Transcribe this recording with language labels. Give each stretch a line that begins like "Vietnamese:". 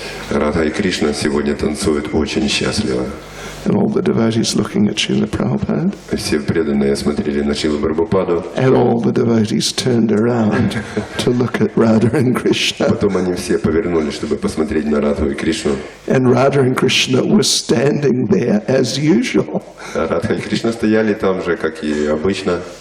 Russian: Радха и Кришна сегодня танцуют очень счастливо.
English: And all the devotees looking at Srila Prabhupada.
Russian: И все преданные смотрели на Шрилу Прабхупаду.
English: And all the devotees turned around to look at Radha and Krishna.
Russian: Потом они все повернулись, чтобы посмотреть на Радху и Кришну.
English: And Radha and Krishna were standing there as usual.
Russian: А Радха и Кришна стояли там же, как и обычно.